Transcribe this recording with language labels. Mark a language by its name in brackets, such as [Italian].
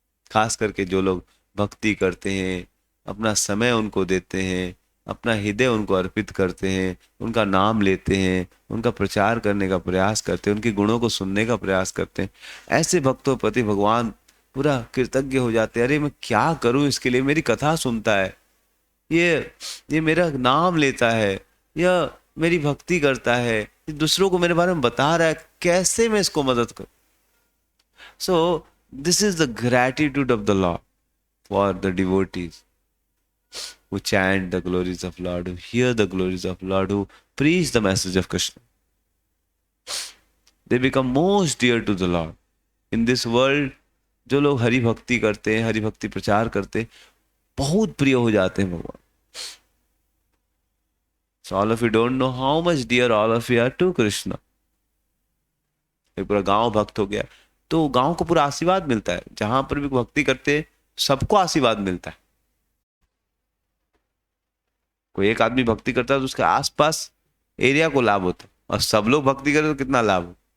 [Hindi] खास करके जो लोग भक्ति करते हैं, अपना समय उनको देते हैं, अपना हृदय उनको अर्पित करते हैं, उनका नाम लेते हैं, उनका प्रचार करने का प्रयास करते हैं, उनके गुणों को सुनने का प्रयास करते हैं, ऐसे भक्तों प्रति भगवान पूरा कृतज्ञ हो जाते हैं। अरे मैं क्या करूं इसके लिए, मेरी कथा सुनता है, ये मेरा नाम लेता है, यह मेरी भक्ति करता है, ये दूसरों को मेरे बारे में बता रहा है, कैसे मैं इसको मदद करूं? [English] So this is the gratitude of the Lord for the devotees who chant the glories of Lord, who hear the glories of Lord, who preach the message of Krishna. They become most dear to the Lord. In this world, [Hindi] जो लोग हरि भक्ति करते हैं, हरि भक्ति प्रचार करते हैं, बहुत प्रिय हो जाते हैं भगवान। [English] So all of you don't know how much dear all of you are to Krishna. [Hindi] एक पूरा गांव भक्त हो गया तो गांव को पूरा आशीर्वाद मिलता है, जहां पर भी भक्ति करते हैं सबको आशीर्वाद मिलता है। कोई एक आदमी भक्ति करता है तो उसके आसपास एरिया को लाभ होता है, और सब लोग भक्ति करें तो कितना लाभ हो।